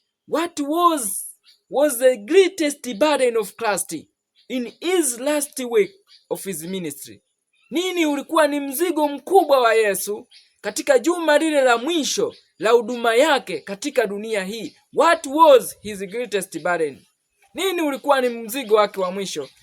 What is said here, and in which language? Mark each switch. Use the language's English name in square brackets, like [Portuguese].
[English] What was the greatest burden of Christ in his last week of his ministry? [Swahili] Nini ulikuwa ni mzigo mkubwa wa Yesu katika juma lile la mwisho la huduma yake katika dunia hii? [English] What was his greatest burden? [Swahili] Nini ulikuwa ni mzigo wake wa mwisho?